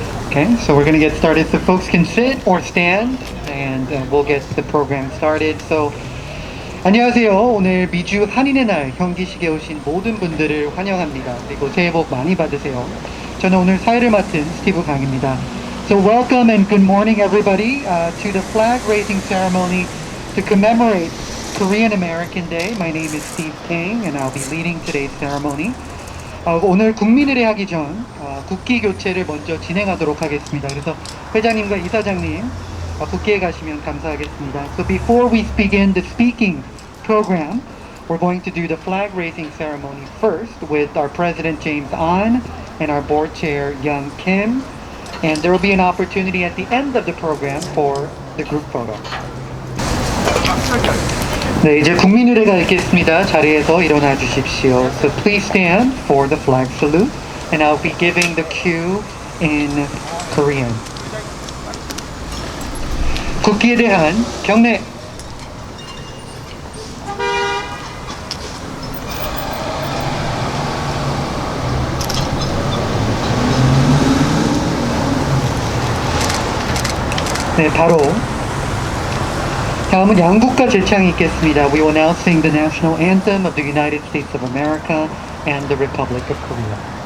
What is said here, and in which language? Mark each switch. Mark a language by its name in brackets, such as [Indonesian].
[English] Okay, so we're going to get started. So folks can sit or stand, and we'll get the program started. [Korean] So 안녕하세요. 오늘 미주 한인의 날 현기식에 오신 모든 분들을 환영합니다. 그리고 새해 복 많이 받으세요. 저는 오늘 사회를 맡은 스티브 강입니다. [English] So welcome and good morning everybody to the flag raising ceremony to commemorate Korean American Day. My name is Steve King and I'll be leading today's ceremony. [Korean] 오늘 국민의례 하기 전 국기 교체를 먼저 진행하도록 하겠습니다. 그래서 회장님과 이사장님 국기에 가시면 감사하겠습니다. [English] So before we begin the speaking program, we're going to do the flag raising ceremony first with our President James An and our board chair Young Kim, and there will be an opportunity at the end of the program for the group photo. [Korean] 네, 이제 국민의례가 있겠습니다. 자리에서 일어나 주십시오. [English] So please stand for the flag salute, and I'll be giving the cue in Korean. [Korean] 국기에 대한 경례. 네, 바로 다음은 양국가 제창이 있겠습니다. [English] We will now sing the national anthem of the United States of America and the Republic of Korea.